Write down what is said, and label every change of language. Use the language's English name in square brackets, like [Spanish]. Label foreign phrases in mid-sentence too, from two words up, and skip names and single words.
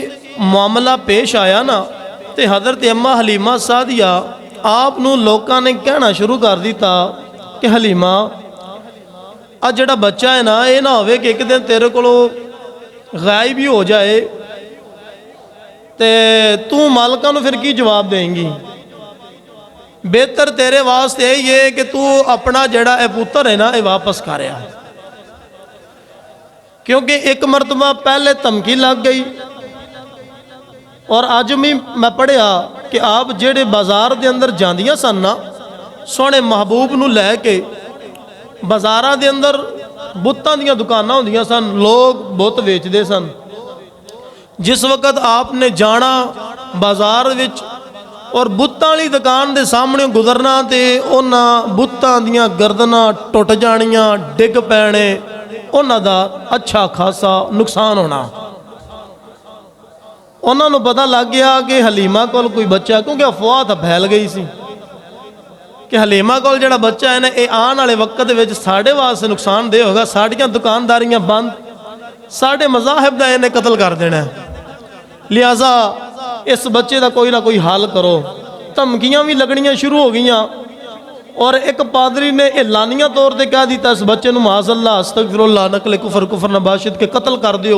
[Punjabi] معاملہ پیش آیا نا تے حضرت اماں حلیمہ سعدیہ آپ نو لوکاں نے کہنا شروع کر دیتا کہ حلیمہ آج جڑا بچہ ہے نا یہ نہ ہوئے کہ ایک دن تیرے کو غائب ہی ہو جائے تے تو مالکاں نو پھر کی جواب دیں گی، بہتر تیرے واسطے یہ کہ تو اپنا جڑا اے پتر ہے نا یہ واپس کریا، کیونکہ ایک مرتبہ پہلے دھمکی لگ گئی، اور آج میں پڑھیا کہ آپ جڑے بازار دے اندر جاندیاں سن نا سونے محبوب نو لے کے بازاراں دے اندر بتاں دیاں دکاناں ہوندیاں سن، لوگ بت ویچ دے سن، جس وقت آپ نے جانا بازار وچ اور بتاں والی دکان دے سامنے گزرنا تے انہاں بتاں دیاں گردناں ٹوٹ جانیاں، ڈگ پینے، انہاں دا اچھا خاصا نقصان ہونا۔ انہاں نو پتہ لگ گیا کہ حلیمہ کول کوئی بچہ، کیونکہ افواہ تھا پھیل گئی سی کہ حلیمہ کول جڑا بچہ ہے نا یہ آن والے وقت وچ ساڈے واسطے نقصان دہ ہوگا، ساڈیاں دکانداریاں بند، ساڈے مذاہب دا انہیں قتل کر دینا ہے، لہٰذا اس بچے دا کوئی نہ کوئی حال کرو۔ دھمکیاں بھی لگنیاں شروع ہو گئیاں، اور ایک پادری نے اعلانیہ طور تے کہہ دیتا اس بچے نو [Arabic] معاذ اللہ استغفر اللہ [Persian] نقل کفر نباشد [Punjabi] کے قتل کر دیو۔